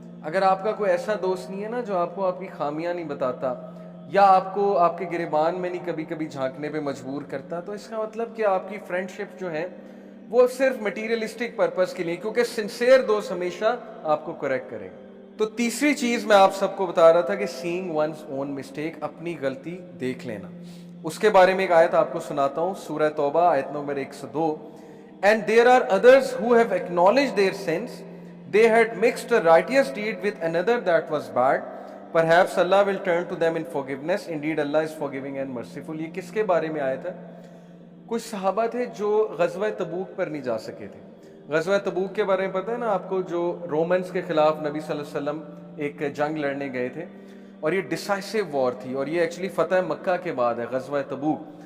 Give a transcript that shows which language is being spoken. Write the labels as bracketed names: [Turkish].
[Urdu] اگر آپ کا کوئی ایسا دوست نہیں ہے نا جو آپ کو آپ کی خامیاں نہیں بتاتا یا آپ کو آپ کے گریبان میں نہیں کبھی کبھی جھانکنے پہ مجبور کرتا, تو اس کا مطلب کہ آپ کی فرینڈ شپ جو ہے وہ صرف مٹیریلسٹک پرپس کے لیے, کیونکہ سنسیئر دوست ہمیشہ آپ کو کریکٹ کرے گا. تو تیسری چیز میں آپ سب کو بتا رہا تھا کہ [English] seeing one's own mistake, [Urdu] اپنی غلطی دیکھ لینا. اس کے بارے میں ایک آیت آپ کو سناتا ہوں, سورہ توبہ آیت number 102. [English] And there are others who have acknowledged their sins. They had mixed a righteous deed with another that was bad. Perhaps Allah will turn to them in forgiveness. Indeed, Allah is forgiving and merciful. [Urdu] یہ کس کے بارے میں آیت ہے؟ کچھ صحابہ تھے جو غزوہ تبوک پر نہیں جا سکے تھے. غزوہ تبوک کے بارے میں پتہ ہے نا آپ کو, جو رومنز کے خلاف نبی صلی اللہ علیہ وسلم ایک جنگ لڑنے گئے تھے, اور یہ ڈیسائسو وار تھی, اور یہ ایکچولی فتح مکہ کے بعد ہے غزوہ تبوک.